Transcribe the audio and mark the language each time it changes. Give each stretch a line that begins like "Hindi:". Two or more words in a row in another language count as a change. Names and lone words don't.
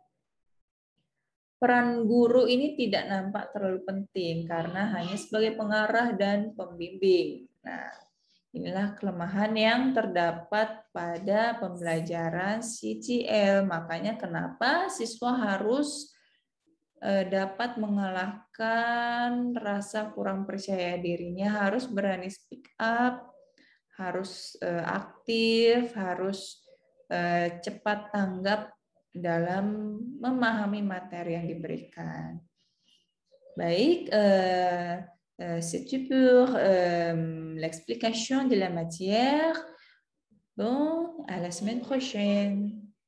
Indonesian: Peran guru ini tidak nampak terlalu penting karena hanya sebagai pengarah dan pembimbing. Nah, inilah kelemahan yang terdapat pada pembelajaran CTL. Makanya kenapa siswa harus dapat mengalahkan rasa kurang percaya dirinya, harus berani
English: speak up,
Indonesian: harus aktif, harus cepat tanggap dalam memahami materi yang diberikan. Baik,
French: c'est tout pour l'explication de la matière. Bon, à la semaine prochaine.